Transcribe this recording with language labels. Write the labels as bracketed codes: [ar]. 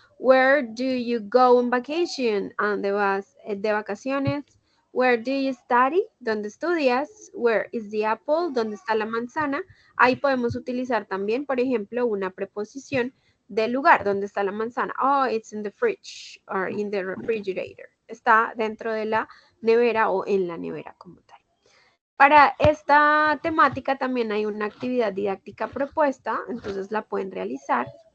[en] Where do you go on vacation? [es] ¿A dónde vas de vacaciones? [en] Where do you study? [es] ¿Dónde estudias? [en] Where is the apple? [es] ¿Dónde está la manzana? Ahí podemos utilizar también, por ejemplo, una preposición del lugar. ¿Dónde está la manzana? [en] Oh, it's in the fridge or in the refrigerator. [es] Está dentro de la nevera o en la nevera como tal. Para esta temática también hay una actividad didáctica propuesta, entonces la pueden realizar.